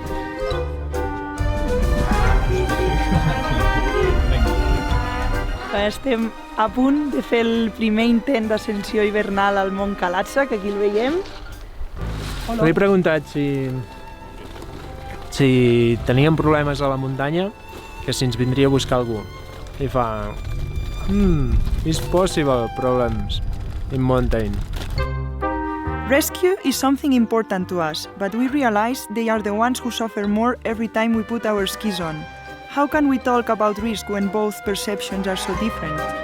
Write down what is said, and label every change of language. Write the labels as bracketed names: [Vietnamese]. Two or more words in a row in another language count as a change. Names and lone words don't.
[Catalan] Estem a punt de fer el primer intent d'ascensió hivernal al Mont Kalatsa, que aquí el veiem. Li he preguntat si teníem problemes a la muntanya, que si ens vindria a buscar algú. I fa... [English] It's possible problems in mountain. Rescue is something important to us, but we realize they are the ones who suffer more every time we put our skis on. How can we talk about risk when both perceptions are so different?